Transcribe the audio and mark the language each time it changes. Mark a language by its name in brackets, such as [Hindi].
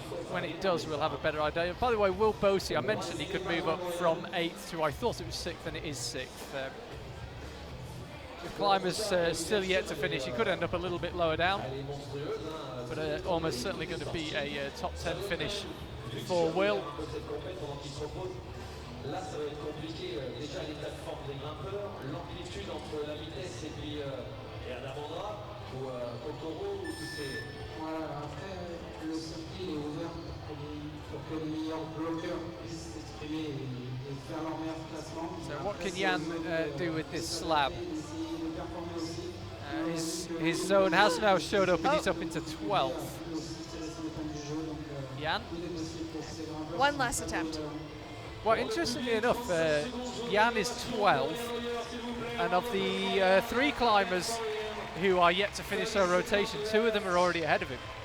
[English] When it does, we'll have a better idea. By the way, Will Bosi, I mentioned he could move up from 8th to, I thought it was 6th, and it is 6th. The climber's still yet to finish. He could end up a little bit lower down, but almost certainly going to be a top 10 finish for Will. [French] Là, ça va être compliqué. Déjà, l'état de forme des grimpeurs, l'amplitude entre la vitesse et puis un avant-bras ou Kokoro ou tous ces. Voilà, après, le circuit est ouvert pour pour que les meilleurs bloqueurs puissent s'exprimer et faire leur meilleur classement. [English] So what can Jan do with this slab? [French] Essayer de performer aussi. [English] His zone has now showed up and he's up into 12th. Jan? One last attempt. Well, interestingly enough, Jan is 12th, and of the 3 climbers who are yet to finish their rotation, 2 of them are already ahead of him.